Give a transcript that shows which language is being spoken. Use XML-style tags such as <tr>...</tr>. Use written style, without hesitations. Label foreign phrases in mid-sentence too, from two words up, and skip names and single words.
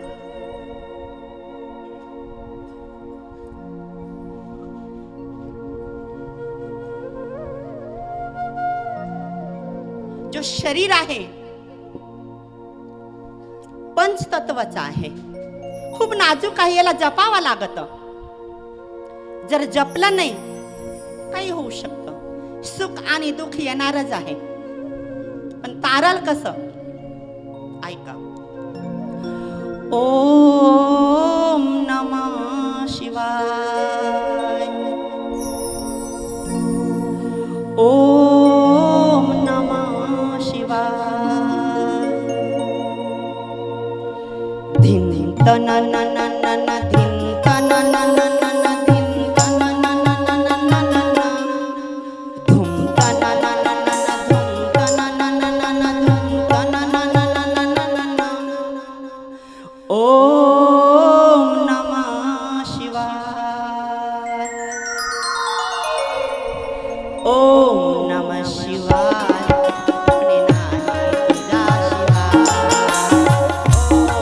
<mr>जो शरीर आहे पंचतत्वाचा आहे, खूप नाजूक आहे, याला जपावा लागत. जर जपलं नाही काही होऊ शकतं, सुख आणि दुःख येणारच आहे. पण तारल कसं? ऐका.</mr> <sa>ओम नमः शिवाय, ओम नमः शिवाय. धिन धिन तन न न न न धिन तन न न न न धिन तन न न न न न न न धुम तन न न न न धुम तन न न न न धुम तन न न न न न न. ओम नमः शिवाय, ओम नमः शिवाय.</sa> <hi>अपने नाम जा शिवाय.</hi>